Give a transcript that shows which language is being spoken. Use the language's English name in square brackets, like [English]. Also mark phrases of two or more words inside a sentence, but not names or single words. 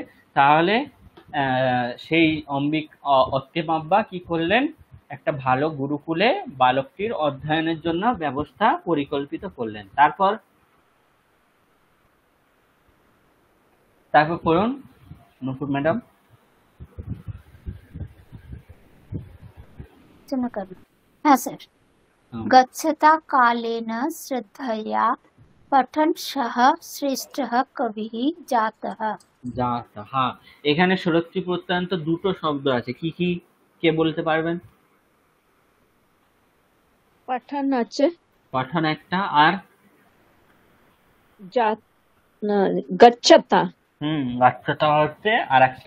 [Bangla] তাহলে সেই অত্তেমাব্বা কি করলেন, একটা ভালো গুরুকুলে বালকটির অধ্যয়নের জন্য ব্যবস্থা পরিকল্পিত করলেন। তারপর করুন নুপুর ম্যাডাম। হ্যাঁ স্যার। [Sanskrit] गच्छता कालेन श्रद्धया पठन् सः श्रेष्ठः कविः जातः। [Bangla] হ্যাঁ, এখানে ষোড়শী প্রত্যয়ন্ত দুটো শব্দ আছে, কি কি কে বলতে পারবেন? পাঠান আছে, পাঠান একটা, আর গচ্ছতা। গচ্ছতা হচ্ছে আর একটা।